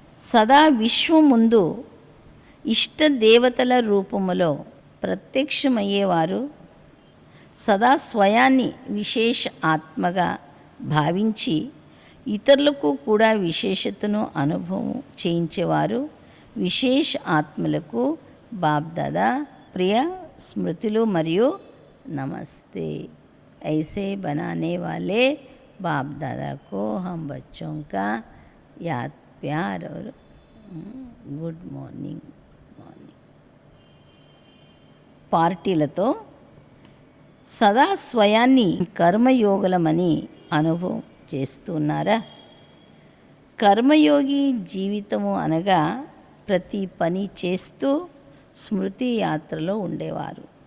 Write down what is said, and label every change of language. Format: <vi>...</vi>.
<te>సదా విశ్వం ముందు ఇష్ట దేవతల రూపములో ప్రత్యక్షమయ్యేవారు, సదా స్వయాన్ని విశేష ఆత్మగా భావించి ఇతరులకు కూడా విశేషతను అనుభవం చేయించేవారు, విశేష ఆత్మలకు బాప్దాదా ప్రియ స్మృతులు మరియు నమస్తే.</te> <hi>ऐसे बनाने वाले बाप दादा को हम बच्चों का याद प्यार और गुड మార్నింగ్.</hi> <te>పార్టీలతో సదా స్వయాన్ని కర్మయోగులమని అనుభవం చేస్తున్నారా? కర్మయోగి జీవితము అనగా ప్రతి పని చేస్తూ స్మృతి యాత్రలో ఉండేవారు.</te>